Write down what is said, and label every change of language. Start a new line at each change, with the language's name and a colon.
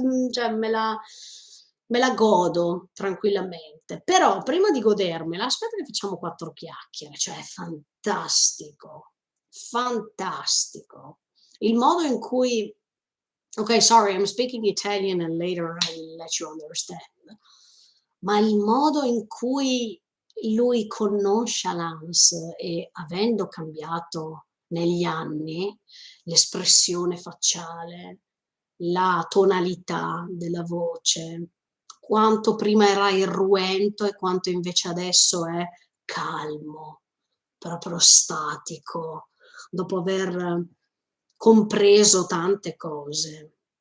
Italian: Cioè me la godo tranquillamente. Però prima di godermela, aspetta che facciamo 4 chiacchiere, cioè è fantastico, fantastico. Il modo in cui
English: okay, sorry, I'm speaking Italian and later I will let you understand.
Italian: Ma il modo in cui lui con nonchalance e avendo cambiato negli anni l'espressione facciale, la tonalità della voce, quanto prima era irruento e quanto invece adesso è calmo, proprio statico, dopo aver compreso tante cose.